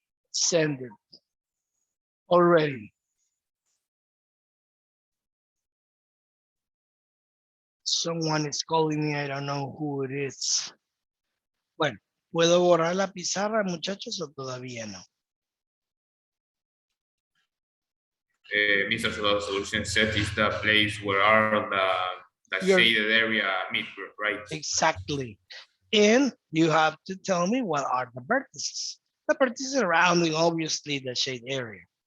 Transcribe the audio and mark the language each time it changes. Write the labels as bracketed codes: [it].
[en] Send it already. Someone is calling me, I don't know who it is. [es] Bueno, ¿puedo borrar la pizarra, muchachos, o todavía no? [en] Mr. So the solution set is the place where are the You're shaded area meet, right? exactly. And you have to tell me what are the vertices. The vertices surrounding, obviously, the shade area.